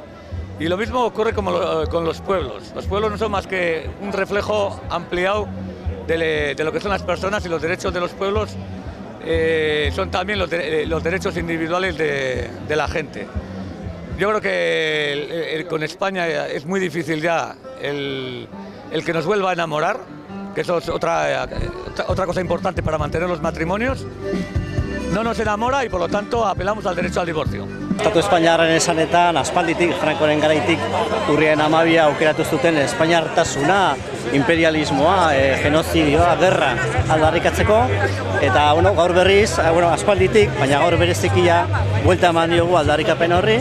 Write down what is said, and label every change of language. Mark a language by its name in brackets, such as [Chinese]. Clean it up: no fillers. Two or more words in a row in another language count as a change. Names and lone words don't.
[Spanish] Y lo mismo ocurre con los pueblos. Los pueblos no son más que un reflejo ampliado de lo que son las personas, y los derechos de los pueblos son también los derechos individuales de la gente. Yo creo que con España es muy difícil ya el que nos vuelva a enamorar, que eso es otra cosa importante para mantener los matrimonios. No nos enamora y por lo tanto apelamos al derecho al divorcio. [Basque] Estatu Espainiarren esanetan, aspalditik, Frankoren garaitik, urriaren 12 aukeratu zuten espainiartasuna, imperialismoa, genozidioa, gerra aldarrikatzeko. Eta gaur berriz, aspalditik, baina gaur berezikia, buelta eman diogu aldarrikapen horri.